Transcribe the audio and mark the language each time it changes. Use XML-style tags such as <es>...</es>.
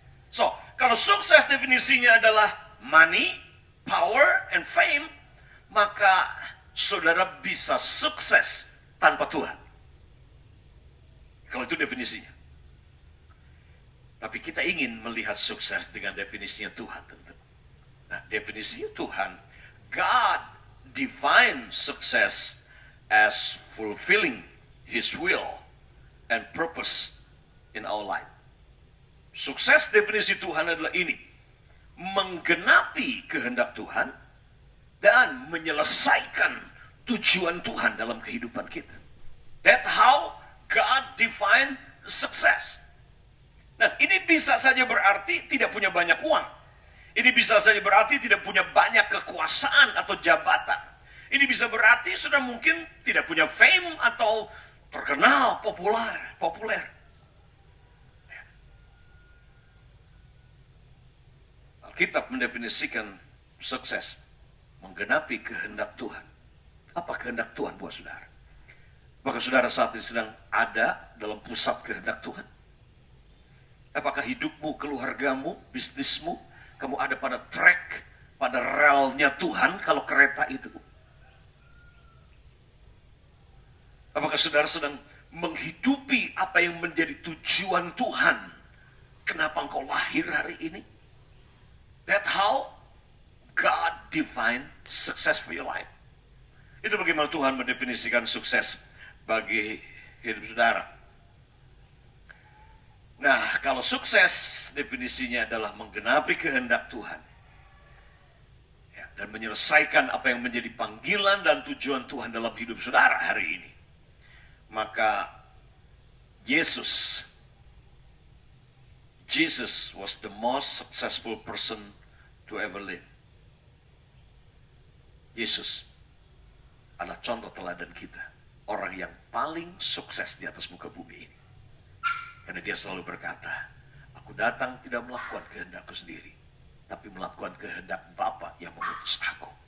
<id>So, kalau sukses definisinya adalah</id> <en>money, power, and fame,</en> <id>maka saudara bisa sukses tanpa Tuhan. Kalau itu definisinya. Tapi kita ingin melihat sukses dengan definisinya Tuhan tentu. Nah, definisi Tuhan,</id> <en>God defines success as fulfilling His will and purpose in our life.</en> <id>Sukses definisi Tuhan adalah ini, menggenapi kehendak Tuhan dan menyelesaikan tujuan Tuhan dalam kehidupan kita.</id> <en>That's how God define success.</en> <id>Nah, ini bisa saja berarti tidak punya banyak uang. Ini bisa saja berarti tidak punya banyak kekuasaan atau jabatan. Ini bisa berarti sudah mungkin tidak punya fame atau terkenal, populer. Alkitab mendefinisikan sukses menggenapi kehendak Tuhan. Apa kehendak Tuhan buat saudara? Apakah saudara saat ini sedang ada dalam pusat kehendak Tuhan? Apakah hidupmu, keluargamu, bisnismu, kamu ada pada track, pada relnya Tuhan kalau kereta itu? Apakah saudara sedang menghidupi apa yang menjadi tujuan Tuhan? Kenapa engkau lahir hari ini?</id> <en>That's how God define success for your life.</en> <id>Itu bagaimana Tuhan mendefinisikan sukses bagi hidup saudara. Nah, kalau sukses definisinya adalah menggenapi kehendak Tuhan. Ya, dan menyelesaikan apa yang menjadi panggilan dan tujuan Tuhan dalam hidup saudara hari ini. Maka</id> <en>Jesus was the most successful person to ever live.</en> <id>Yesus adalah contoh teladan kita. Orang yang paling sukses di atas muka bumi ini. Karena dia selalu berkata, aku datang tidak melakukan kehendakku sendiri, tapi melakukan kehendak Bapa yang mengutus aku.</id>